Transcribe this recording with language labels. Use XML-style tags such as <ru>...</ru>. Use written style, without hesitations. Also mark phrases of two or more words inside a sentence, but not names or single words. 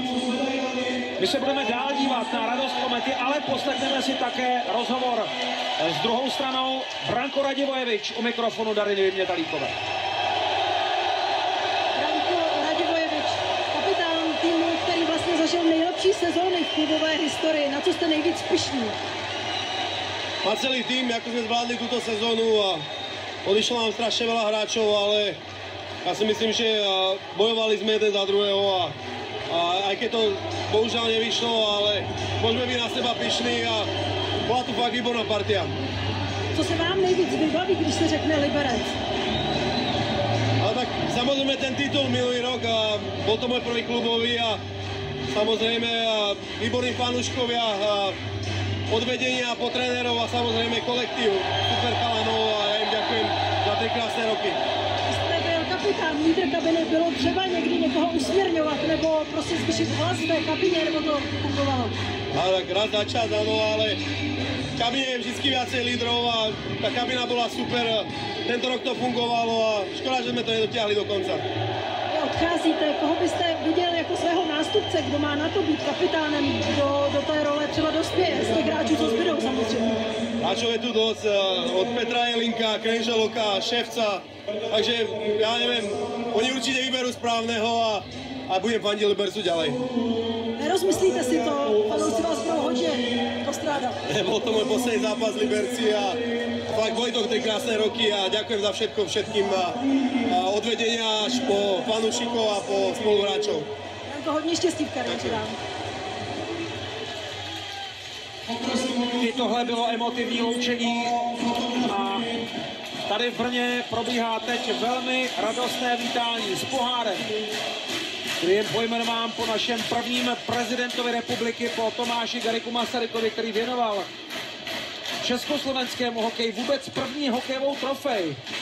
<cs>My se budeme dál dívat na radost Komety, ale poslechneme si také rozhovor s druhou stranou. Branko Radivojevič u mikrofonu Dariny Vymětalíkové. Branko Radivojevič, kapitán týmu, který vlastně zažil nejlepší sezóny v klubové historii. Na co jste nejvíc pyšní?</cs> <sk>Na celý tým, ako sme zvládli túto sezónu a odišlo nám strašne veľa hráčov, ale ja si myslím, že bojovali sme jeden za druhého a aj keď to bohužiaľ nevyšlo, ale môžeme byť na seba pyšní a bola tu fakt výborná partia.</sk> <cs>Co se vám nejvíc vybaví, když se řekne Liberec?</cs> <sk>Ale tak samozrejme ten titul minulý rok a bol to môj prvý klubový a samozrejme výborní fanúškovia a odvedenia po trénerov a samozrejme kolektív, super chalanov a ja im ďakujem za 3 krásne roky.</sk> <cs>Jste byl kapitán, lídr kabiny, bylo třeba někdy někoho usměrňovat nebo prostě zvýšit hlas v té kabině, nebo to fungovalo?</cs> <sk>Ale tak raz za čas, áno, ale v kabine je vždycky viacej lídrov a tá kabina bola super. Tento rok to fungovalo a škoda, že sme to nedotiahli do konca.</sk> <cs>Odcházíte, koho byste viděl jako svého nástupce, kdo má na to být kapitánem, do té role třeba dospěje z těch hráčů, co zbydou samozřejmě?</cs> <sk>Hráčov je tu dosť, od Petra Jelinka, Krenželoka, Ševca, takže ja neviem, oni určite vyberú správneho a budem fandiť Libercu ďalej.</sk> <cs>nerozmyslíte si to, fanoušci vás budou hodně postrádat.</cs> <sk>Bol to môj posledný zápas v Liberci a fakt Vojtok 3 krásne roky a ďakujem za všetko všetkým od vedenia až po fanúšikov a po spoluhráčov.</sk> <cs>Janko, hodně štěstí v kariéře dám. I tohle bylo emotivní loučení a tady v Brně probíhá teď velmi radostné vítání s pohárem, který je pojmenován po našem prvním prezidentovi republiky, po Tomáši Garrigu Masarykovi, který věnoval československému hokeji vůbec první hokejovou trofej.</cs>